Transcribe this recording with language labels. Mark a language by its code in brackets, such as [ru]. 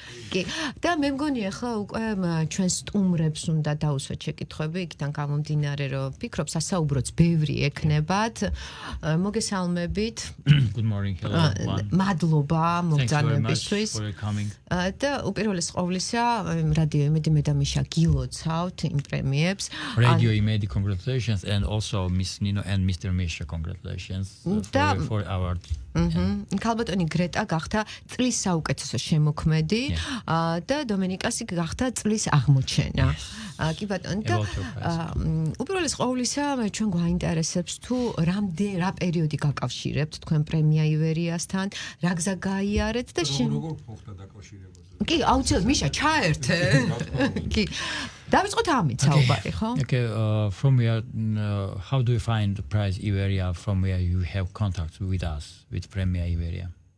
[ka] კი, და მე მგონი ახლა უკვე ჩვენ სტუმრებს უნდა დაუსვათ შეკითხვები, იქიდან გამომდინარე, რომ ფიქრობ სასაუბროც ბევრი ექნებათ. მოგესალმებით. [en] Good morning. Hello. [ka] მადლობა მოგზაურობისთვის. და უპირველეს ყოვლისა, რადიო იმედი მე და მიშა გილოცავთ იმ პრემიებს. [en] Radio Imedi, congratulations, and also Miss Nino and Mr. Misha, congratulations for our. [ka] ქალბატონი გრეტა გახდა წლის საუკეთესო შემოქმედი და დომენიკასი გახდა წლის აღმოჩენა. კი ბატონო და უპირველეს ყოვლისა ჩვენ გვაინტერესებს თუ რა პერიოდი გაკავშირებთ თქვენ პრემია ივერიასთან, რა გზა გაიარეთ და როგორ ფოხდა დაკავშირება? კი, აუცილებლად მიშა ჩაერთე. კი. დავიწყოთ ამით საუბარი, ხო? [en] Okay, from where how do you find the prize Iveria from where you have contact with us with Premia Iveria?